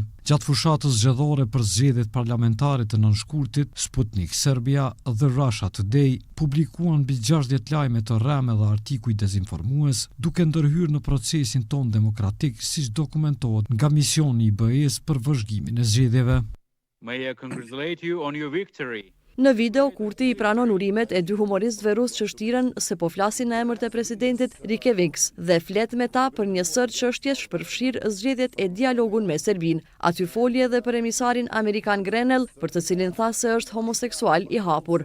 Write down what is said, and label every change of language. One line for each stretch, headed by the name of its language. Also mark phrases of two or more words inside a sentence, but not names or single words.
Albanian: Gjatë fushatës zgjedhore për zgjedhjet parlamentare të 9 shkurtit, Sputnik Serbia dhe Russia Today publikuan mbi 60 lajme të rreme dhe artikuj dezinformues, duke ndërhyrë në procesin ton demokratik, siç dokumentohet nga misioni i BE-s për vëzhgimin e zgjedhjeve.
English: May I congratulate you on your victory.
Albanian: Në video, Kurti i pranon urimet e 2 humoristëve rus që shtiren se po flasin në emër të presidentit Rikeviks dhe flet me ta për një sër çështjesh përfshirë zgjedhjet e dialogun me Serbinë. Aty foli edhe për emisarin amerikan Grenell, për të cilin tha se është homoseksual i hapur.